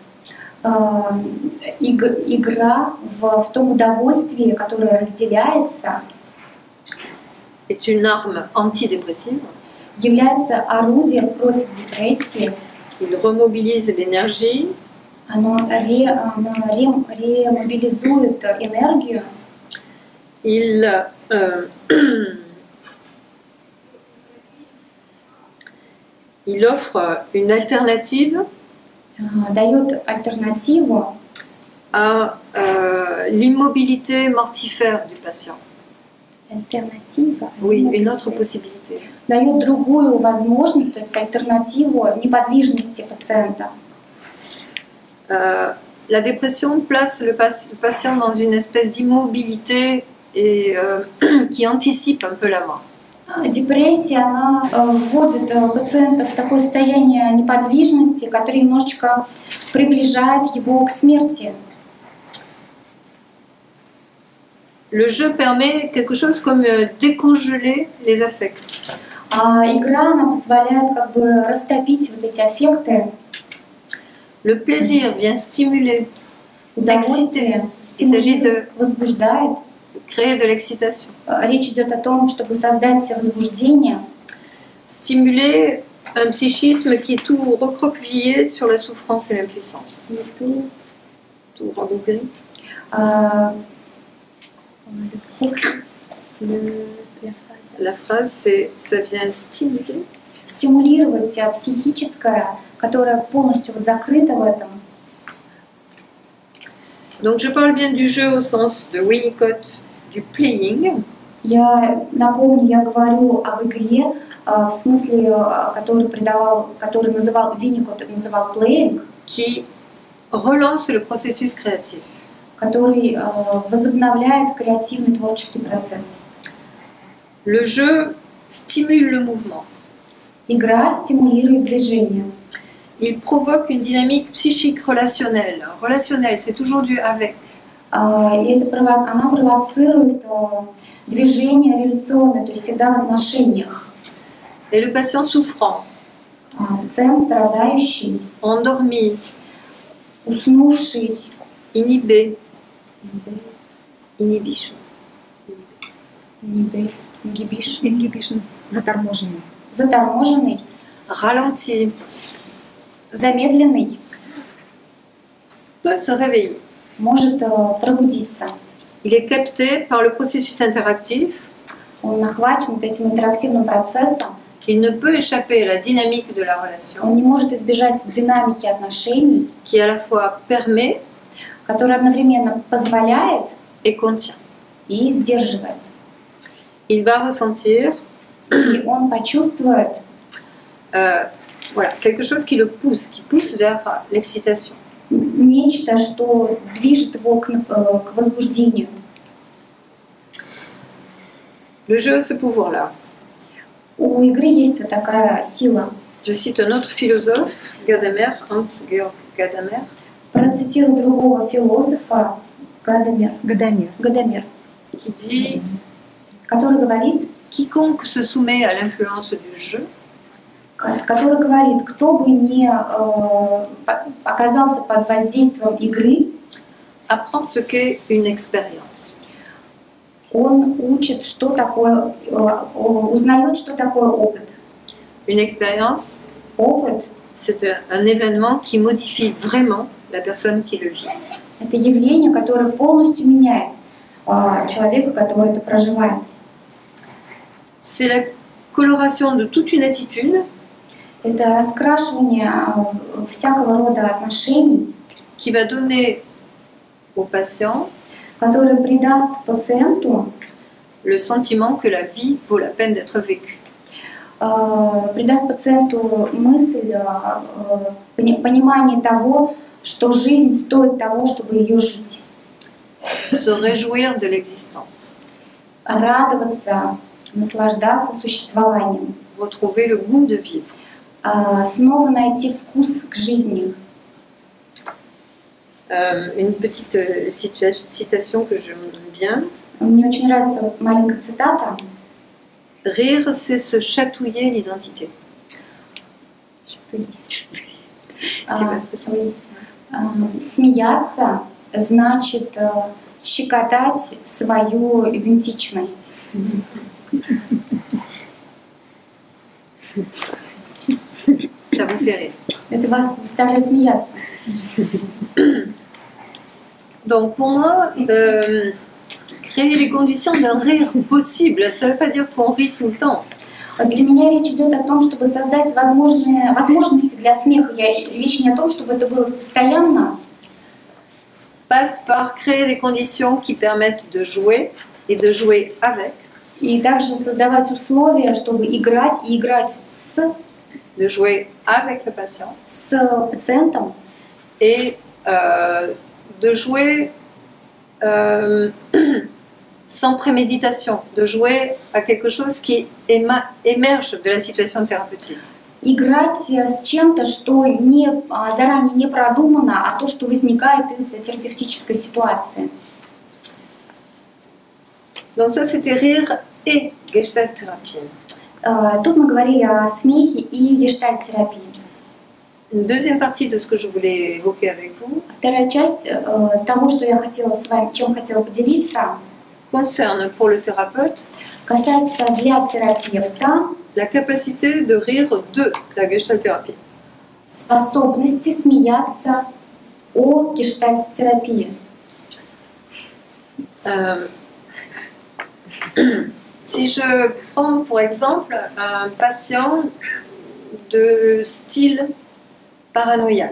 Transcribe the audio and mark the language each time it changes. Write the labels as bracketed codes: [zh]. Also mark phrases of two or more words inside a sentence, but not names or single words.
[ru] Игра в том удовольствии, которое разделяется, [fr] est une arme antidépressive. [ru] является орудием против депрессии. [fr] Il remobilise l'énergie, [ru] Оно ремобилизует энергию. [fr] il il offre une alternative [ru] Дает альтернативу [fr] à l'immobilité mortifère du patient. Oui, une autre possibilité. [ru] Дает другую возможность, то есть альтернативу неподвижности пациента. [fr] La dépression place le patient dans une espèce d'immobilité et qui anticipe un peu la mort. [ru] Депрессия, она вводит пациента в такое состояние неподвижности, которое немножечко приближает его к смерти. [fr] Le jeu permet quelque chose comme décongeler les affects. [ru] А игра, она позволяет как бы растопить вот эти аффекты. [fr] Le plaisir vient stimuler, [ru] Удовольствие стимулирует, возбуждает. [fr] créer de l'excitation. [ru] Речь идет о том, чтобы создать возбуждение. [fr] Stimuler un psychisme qui est tout recroquevillé sur la souffrance et l'impuissance. Tout rabougri. La phrase, c'est ça vient stimuler. [ru] Стимулировать психическое, которое полностью вот закрыто в этом. [fr] Donc je parle bien du jeu au sens de Winnicott, du playing. [ru] Я напомню, я говорю об игре в смысле, который называл Винникот, называл playing, [fr] qui relance le processus créatif. [ru] который возобновляет креативный творческий процесс. [fr] Le jeu stimule le mouvement. [ru] Игра стимулирует движение. [fr] Il provoque une dynamique psychique relationnelle. Relationnelle, c'est toujours du avec. [ru] Она провоцирует движение реляционное, то есть всегда в отношениях. [fr] Et le patient souffrant, [ru] Пациент страдающий, [fr] endormi, [ru] уснувший, [fr] inhibé, inhibition. [ru] Inhibition, заторможенный. заторможенный, [fr] Ralenti, [ru] замедленный [fr] peut se réveiller. [ru] может пробудиться. [fr] Il est capté par le processus interactif. [ru] Он охвачен вот этим интерактивным процессом. [fr] Il ne peut échapper à la dynamique de la relation, [ru] Он не может избежать динамики отношений, [fr] qui à la fois permet [ru] которая одновременно позволяет [fr] et contient. [ru] и сдерживает. [fr] Il va ressentir [ru] И он почувствует [fr] voilà, quelque chose qui le pousse, qui pousse vers l'excitation. [ru] нечто, что движет его к возбуждению. [fr] Le jeu a ce pouvoir-là. [ru] У игры есть вот такая сила. [fr] Je cite un autre philosophe, Gadamer, Hans-Georg Gadamer. [ru] Процитирую другого философа Гадамер, [fr] Qui dit [ru] который говорит, [fr] quiconque se soumet à l'influence du jeu [ru] кто бы не оказался под воздействием игры, [fr] apprend ce qu'est une expérience. [ru] он учит, что такое, узнает, что такое опыт. [fr] Une expérience, [ru] Опыт [fr] c'est un événement qui modifie vraiment la personne qui le vit. — [ru] это явление, которое полностью меняет человека, который это проживает. [fr] C'est la coloration de toute une attitude [ru] Это раскрашивание всякого рода отношений, [fr] qui va donner au patient [ru] которое придаст пациенту, [fr] le sentiment que la vie vaut la peine d'être vécue. [ru] Придаст пациенту мысль, понимание того, что жизнь стоит того, чтобы ее жить. [fr] Se réjouir de l'existence. [ru] Радоваться, наслаждаться существованием. [fr] Retrouver le goût de vivre. [ru] Снова найти вкус к жизни. [fr] Une petite citation que j'aime bien. [ru] Мне очень нравится вот маленькая цитата. [fr] Rire, c'est se chatouiller l'identité. [ru] Смеяться значит щекотать свою идентичность. [fr] Ça vous fait rire. [ru] Это вас заставляет смеяться. [fr] Donc pour moi, créer les conditions d'un rire possible, ça ne veut pas dire qu'on rit tout le temps. [ru] Для меня речь идет о том, чтобы создать возможности для смеха. Речь не о том, чтобы это было постоянно. [fr] Passe par créer des conditions qui permettent de jouer et de jouer avec. [ru] И также создавать условия, чтобы играть и играть [fr] de jouer avec le patient. [ru] С пациентом. [fr] Et de jouer sans préméditation, de jouer à quelque chose qui émerge de la situation thérapeutique. [ru] Играть с чем-то, что заранее не продумано, а то, что возникает из терапевтической ситуации. [fr] Donc ça, c'était rire et gestalt-thérapie. [ru] Тут мы говорили о смехе и гештальт-терапии. [fr] Une deuxième partie de ce que je voulais évoquer avec vous. [ru] Вторая часть того, что я хотела с вами, чем хотела поделиться, [fr] concerne pour le thérapeute [ru] касается для терапевта [fr] la capacité de rire de la gestalt-thérapie. [ru] Способности смеяться о гештальт-терапии. [fr] Si je prends pour exemple un patient de style paranoïaque.